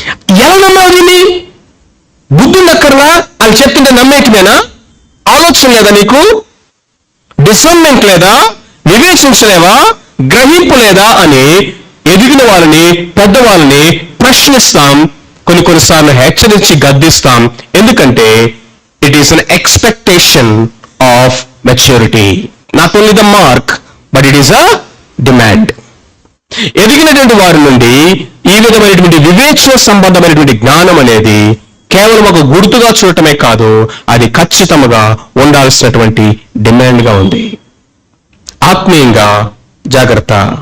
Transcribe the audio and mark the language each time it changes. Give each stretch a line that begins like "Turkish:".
Telugu: ఎలా నమ్మారు వీళ్ళని? బుద్ధి ఉండక్కర్లా? అని చెప్తుంటే నమ్మేటిమేనా? ఆలోచన లేదా నీకు? డిసర్న్మెంట్ లేదా? వివేచించలేవా? గ్రహింపు లేదా అని ఎదిగిన వాళ్ళని, పెద్దవాళ్ళని ప్రశ్నిస్తాం. కొన్నిసార్లు హెచ్చరించి గద్దిస్తాం. ఎందుకంటే
English: it is an expectation of maturity. Not only the mark, but it is a demand.
Telugu: ఎదిగినటువంటి వారి నుండి ఈ విధమైనటువంటి వివేచన సంబంధమైనటువంటి జ్ఞానం అనేది కేవలం ఒక గుర్తుగా చూడటమే కాదు, అది ఖచ్చితంగా ఉండాల్సినటువంటి డిమాండ్గా ఉంది. ఆత్మీయంగా జాగ్రత్త.